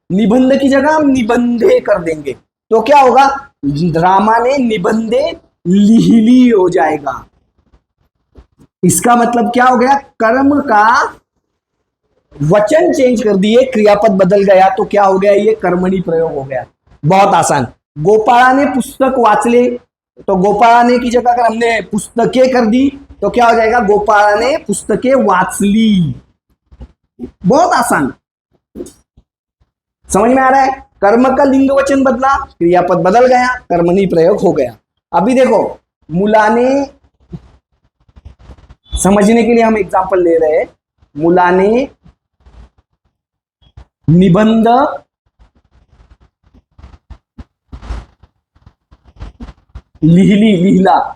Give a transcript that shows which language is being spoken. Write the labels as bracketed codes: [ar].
[hi] निबंध की जगह हम निबंधे कर देंगे, तो क्या होगा? [mr] रामाने निबंधे लिहिली [hi] हो जाएगा। इसका मतलब क्या हो गया? कर्म का वचन चेंज कर दिए, क्रियापद बदल गया, तो क्या हो गया? ये कर्मणी प्रयोग हो गया। बहुत आसान। [mr] गोपाळाने पुस्तक वाचले, [hi] तो गोपाळाने की जगह अगर हमने पुस्तकें कर दी तो क्या हो जाएगा, [mr] गोपाळाने पुस्तकें वाचली। [hi] बहुत आसान, समझ में आ रहा है। कर्म का लिंग वचन बदला, क्रियापद बदल गया, कर्मणी प्रयोग हो गया। अभी देखो मुलाने, समझने के लिए हम एग्जांपल ले रहे हैं। [mr] मुलाने निबंध लिहिली, लिहिला।